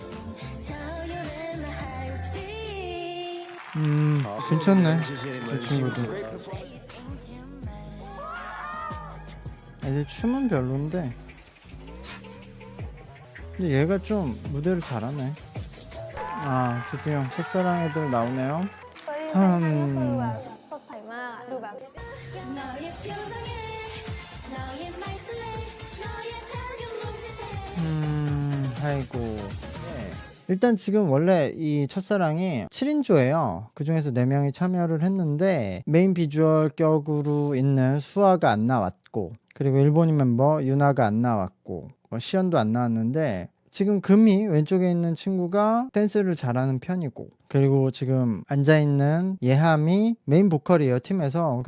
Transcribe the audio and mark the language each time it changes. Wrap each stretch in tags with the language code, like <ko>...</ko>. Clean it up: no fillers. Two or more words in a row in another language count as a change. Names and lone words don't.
<ko>괜찮네. 이 친구도. 애들 춤은 별론데. 근데 얘가 좀 무대를 잘하네. 아, 드디어 첫사랑 애들 나오네요.</ko> <th>เฮ้ยแฟชั่นก็คือแบบสดใสมากอะดูแบบ</th> <ko>아이고. 네. 일단 지금 원래 이 첫사랑이 7인조예요. 그 중에서 4명이 참여를 했는데 메인 비주얼 격으로 있는 수아가 안 나왔고, 그리고 일본인 멤버 유나가 안 나왔고, 시연도 안 나왔는데, 지금 금이 왼쪽에 있는 친구가 댄스를 잘하는 편이고, 그리고 지금 앉아있는 예함이 메인 보컬이에요, 팀에서.</ko>